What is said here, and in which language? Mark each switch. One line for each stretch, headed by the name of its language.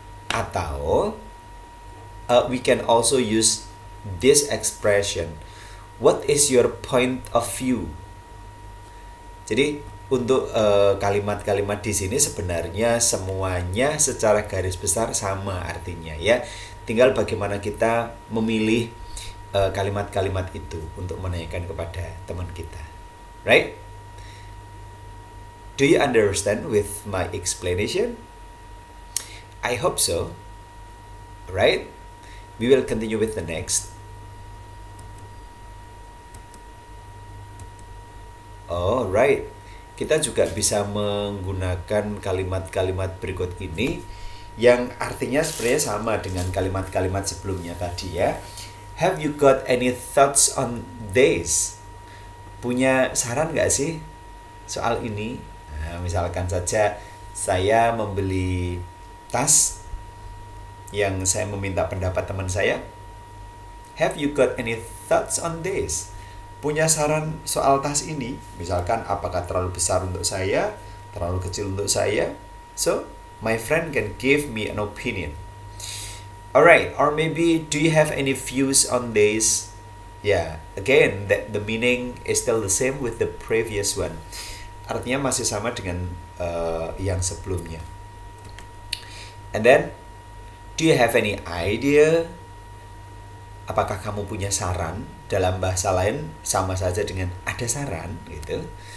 Indonesian: Atau
English: we can also use this expression. What is your point of view?
Indonesian: Jadi untuk kalimat-kalimat di sini sebenarnya semuanya secara garis besar sama artinya ya. Tinggal bagaimana kita memilih kalimat-kalimat itu untuk menanyakan kepada teman kita.
English: Right? Do you understand with my explanation? I hope so. Right? We will continue with the next. Oh, right.
Indonesian: Kita juga bisa menggunakan kalimat-kalimat berikut ini yang artinya sebenarnya sama dengan kalimat-kalimat sebelumnya tadi ya.
English: Have you got any thoughts on this?
Indonesian: Punya saran nggak sih soal ini? Nah, misalkan saja saya membeli tas yang saya meminta pendapat teman saya. Have you got any thoughts on this? Punya saran soal tas ini? Misalkan apakah terlalu besar untuk saya, terlalu kecil untuk saya?
English: So, my friend can give me an opinion. Alright, or maybe do you have any views on this? Yeah, again, that the meaning is still the same with the previous one.
Indonesian: Artinya masih sama dengan yang sebelumnya.
English: And then, do you have any idea?
Indonesian: Apakah kamu punya saran? Dalam bahasa lain sama saja dengan ada saran gitu.